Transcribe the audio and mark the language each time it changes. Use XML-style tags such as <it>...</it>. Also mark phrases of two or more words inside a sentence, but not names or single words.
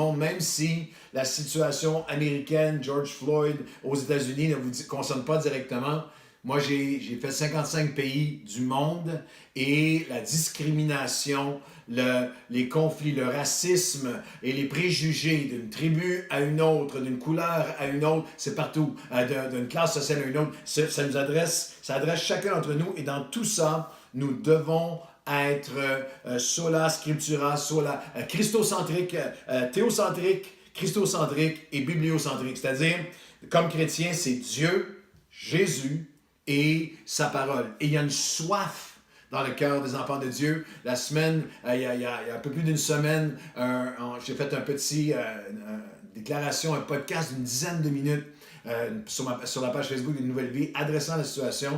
<fr>monde, même si la situation américaine, George Floyd aux États-Unis ne vous concerne pas directement, moi, j'ai fait 55 pays du monde et la discrimination, les conflits, le racisme et les préjugés d'une tribu à une autre, d'une couleur à une autre, c'est partout, d'une classe sociale à une autre, ça adresse chacun d'entre nous et dans tout ça, nous devons être</fr> <la>sola scriptura,</la> <fr>sola christocentrique, théocentrique, christocentrique et bibliocentrique. C'est-à-dire, comme chrétien, c'est Dieu, Jésus, et sa parole. Et il y a une soif dans le cœur des enfants de Dieu. La semaine, il y a un peu plus d'une semaine, j'ai fait un petit déclaration, un podcast d'une dizaine de minutes sur la page Facebook d'une Nouvelle Vie, adressant la situation.</fr>